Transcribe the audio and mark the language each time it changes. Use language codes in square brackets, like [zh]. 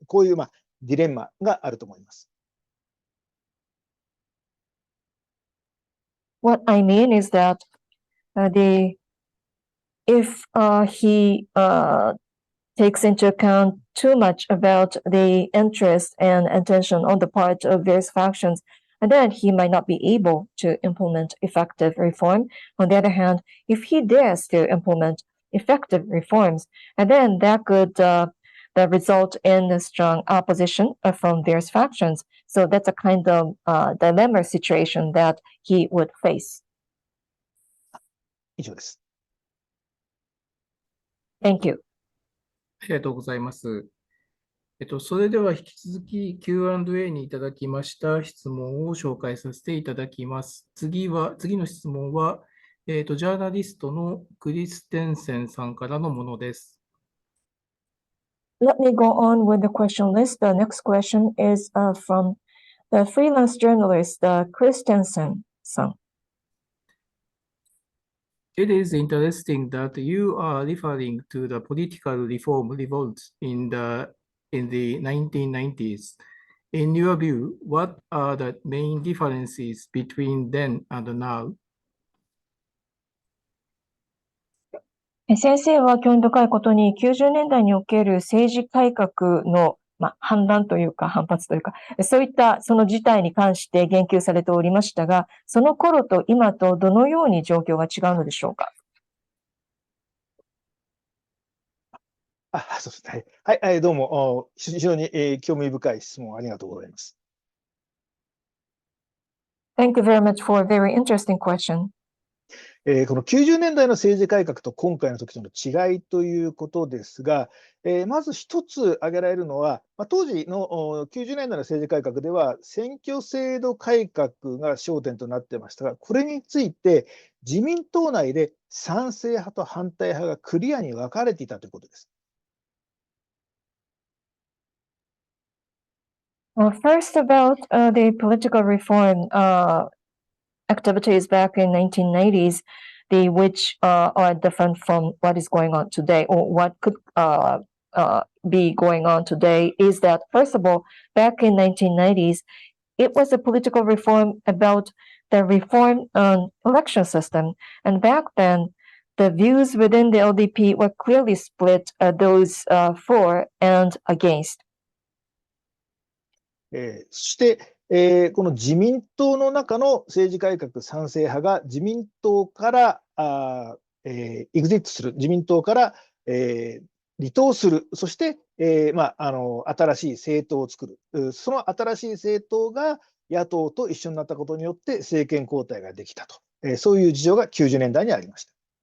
[ja] こういう、ディレンマがあると思います。 [en] What I mean is that if he takes into account too much about the interest and attention on the part of various factions, and then he might not be able to implement effective reform. On the other hand, if he dares to implement effective reforms, and then that could result in a strong opposition from various factions. So that's a kind of dilemma situation that he would face. [ja] 以上です。 [en] Thank you. [ja] ありがとうございます。それでは引き続き Q&A にいただきました質問を紹介させていただきます。次の質問は、ジャーナリストのクリステンセンさんからのものです。 [en] Let me go on with the question list. The next question is from the freelance journalist Christensen-san. It is interesting that you are referring to the political reform revolts in the 1990s. In your view, what are the main differences between then and now? [ja] 先生は興味深いことに90年代における政治改革の反乱というか反発というか、そういったその事態に関して言及されておりましたが、その頃と今とどのように状況が違うのでしょうか。そうですね。はい、どうも、非常に興味深い質問ありがとうございます。 [en] Thank you very much for a very interesting question. [ja] この90年代の政治改革と今回の時との違いということですが、まず一つ挙げられるのは、当時の90年代の政治改革では選挙制度改革が焦点となっていましたが、これについて自民党内で賛成派と反対派がクリアに分かれていたということです。 [en] First about the political reform activities back in 1990s, which are different from what is going on today, or what could be going on today, is that first of all, back in 1990s, it was a political reform about the reform on election system, and back then, the views within the LDP were clearly split, those for and against. [ja] そして、この自民党の中の政治改革賛成派が自民党からエグジットする、自民党から、離党する、そして、新しい政党を作る、その新しい政党が野党と一緒になったことによって政権交代ができたと、そういう事情が90年代にありました。